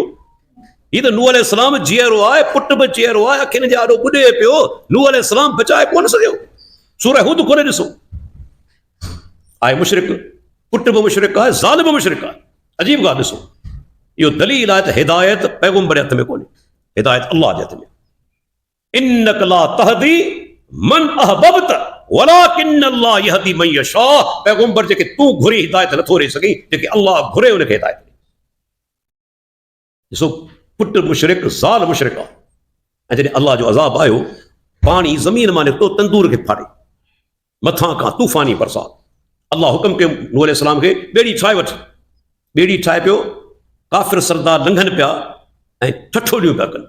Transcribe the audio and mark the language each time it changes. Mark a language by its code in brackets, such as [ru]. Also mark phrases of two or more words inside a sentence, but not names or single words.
[sd] हीअ त नूह अलैहिस्सलाम जीअरो आहे, पुट बि चेरो आहे, अखियुनि जे आॾो ॿुॾे पियो, नूह अलैहिस्सलाम बचाए कोन सघियो। सूरह हुद खोले ॾिसो, आहे मुशरिक, पुट बि मुशरिक आहे, ज़ाल बि मुशरिक आहे। अजीब ॻाल्हि ॾिसो, इहो दलील आहे त हिदायत पैगंबर जे हथ में कोन्हे, हिदायत अल्लाह जे हथ में। [ar] إنك لا تهدي من أحببت ولكن الله يهدي من يشاء. [sd] पैगंबर जेके तूं घुरी हिदायत नथो ॾेई सघीं, जेके अल्लाह घुरे उनखे हिदायत ॾे। ॾिसो, पुट मुशरिक, ज़ाल मुशरिक आहे, ऐं जॾहिं अल्लाह जो अज़ाब आयो, पाणी ज़मीन मां निकितो तंदूर खे फाड़े, मथां खां तूफ़ानी बरसात। अल्लाह हुकुम कयो नूह अलैहिस्सलाम खे, ॿेड़ी ठाहे वठ। ॿेड़ी ठाहे पियो, काफ़िर सरदार लंघनि पिया ऐं ठठोलियूं पिया कनि।